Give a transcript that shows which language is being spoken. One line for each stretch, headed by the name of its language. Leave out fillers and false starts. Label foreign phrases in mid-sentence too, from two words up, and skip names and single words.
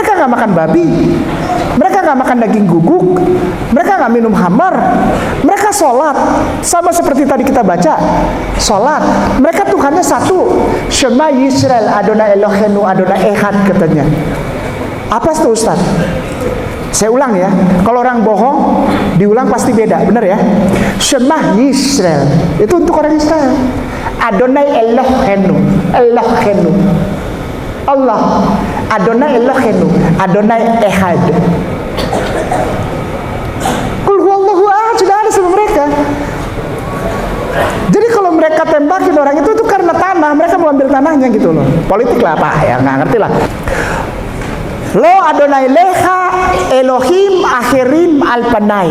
Indonesian: Mereka nggak makan babi, mereka Mereka nggak makan daging guguk, mereka nggak minum hambar, mereka sholat sama seperti tadi kita baca, sholat. Mereka Tuhannya satu,
Hebrew: שמע ישראל, אדוני אלוהינו, אדוני אחד katanya.
Indonesian: Apa itu Ustaz? Saya ulang ya, kalau orang bohong diulang pasti beda, benar ya?
Hebrew: שמע ישראל
Indonesian: itu untuk orang Israel.
Hebrew: אדוני אלוהינו, אלוהינו, אללה, אדוני אלוהינו, אדוני אחד.
Arabic: قل هو الله أحد
Indonesian: sudah ada sama mereka. Jadi kalau mereka tembakin orang itu karena tanah, mereka mau ambil tanahnya gitu loh. Politik lah apa ya, nggak ngerti lah.
Hebrew: לא אדוני לך אלוהים אחרים על פני.